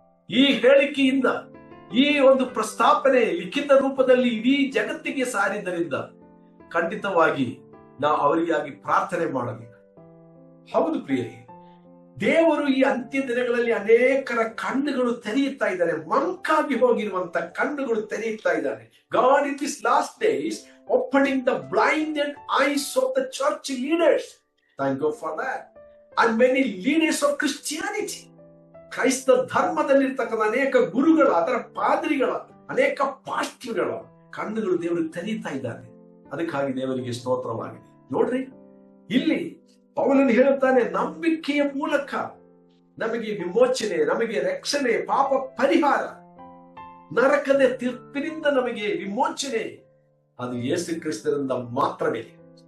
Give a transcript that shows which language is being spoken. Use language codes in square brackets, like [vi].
[kn] ಈ ಹೇಳಿಕೆಯಿಂದ, ಈ ಒಂದು ಪ್ರಸ್ತಾಪನೆ ಲಿಖಿತ ರೂಪದಲ್ಲಿ ಇಡೀ ಜಗತ್ತಿಗೆ ಸಾರಿದ್ದರಿಂದ ಖಂಡಿತವಾಗಿ ನಾವು ಅವರಿಗಾಗಿ ಪ್ರಾರ್ಥನೆ ಮಾಡಬೇಕು. ಹೌದು ಪ್ರಿಯರೇ, ದೇವರು ಈ ಅಂತ್ಯ ದಿನಗಳಲ್ಲಿ ಅನೇಕರ ಕಣ್ಣುಗಳು ತೆರೆಯುತ್ತಾ ಇದ್ದಾರೆ. ಮಂಕಾಗಿ ಹೋಗಿರುವಂತ ಕಣ್ಣುಗಳು ತೆರೆಯುತ್ತಾ ಇದ್ದಾರೆ. [en] God in these last days opening the blinded eyes of the church leaders. Thank God for that. And many leaders of Christianity. [kn] ಕ್ರೈಸ್ತ ಧರ್ಮದಲ್ಲಿರ್ತಕ್ಕಂಥ ಅನೇಕ ಗುರುಗಳ, ಅದರ ಪಾದ್ರಿಗಳ, ಅನೇಕ ಪಾಸ್ಟರ್ಗಳ ಕಣ್ಣುಗಳು ದೇವರು ತೆರೀತಾ ಇದ್ದಾನೆ. ಅದಕ್ಕಾಗಿ ದೇವರಿಗೆ ಸ್ತೋತ್ರವಾಗಿದೆ. ನೋಡ್ರಿ, ಇಲ್ಲಿ ಪೌಲನು ಹೇಳುತ್ತಾನೆ, ನಂಬಿಕೆಯ ಮೂಲಕ ನಮಗೆ ವಿಮೋಚನೆ, ನಮಗೆ ರಕ್ಷಣೆ, ಪಾಪ ಪರಿಹಾರ, ನರಕದ ತೀರ್ಪಿನಿಂದ ನಮಗೆ ವಿಮೋಚನೆ ಅದು ಯೇಸು ಕ್ರಿಸ್ತನಿಂದ ಮಾತ್ರವೇ.